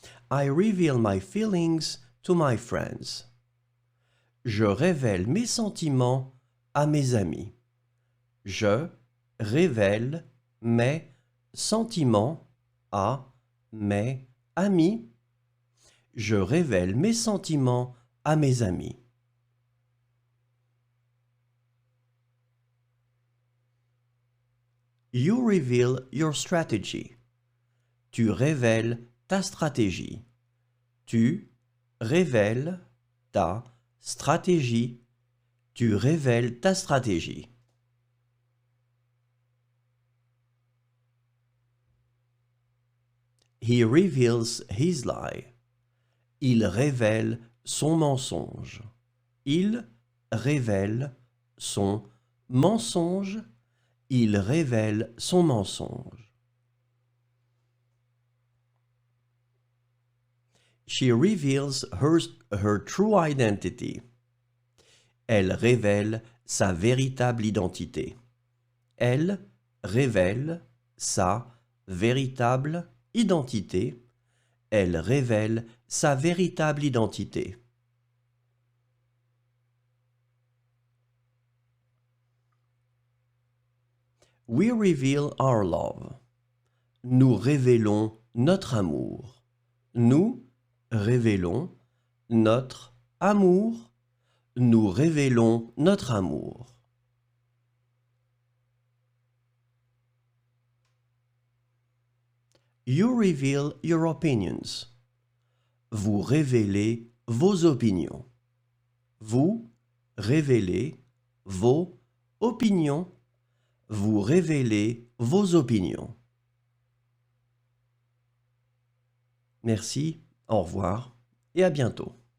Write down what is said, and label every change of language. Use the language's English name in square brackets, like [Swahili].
[English] I reveal my feelings to my friends. [French] Je révèle mes sentiments à mes amis. Je révèle mes sentiments à mes amis. Je révèle mes sentiments à mes amis. [English] You reveal your strategy. [French] Tu révèles ta stratégie. Tu révèles ta stratégie, tu révèles ta stratégie. [English] He reveals his lie. [French] Il révèle son mensonge. Il révèle son mensonge. Il révèle son mensonge. [English] She reveals her true identity. [French] Elle révèle sa véritable identité. Elle révèle sa véritable identité. Elle révèle sa véritable identité. [English] We reveal our love. [French] Nous révélons notre amour. Nous révélons notre amour. Nous révélons notre amour. [English] You reveal your opinions. [French] Vous révélez vos opinions. Vous révélez vos opinions. Vous révélez vos opinions. Merci, au revoir et à bientôt.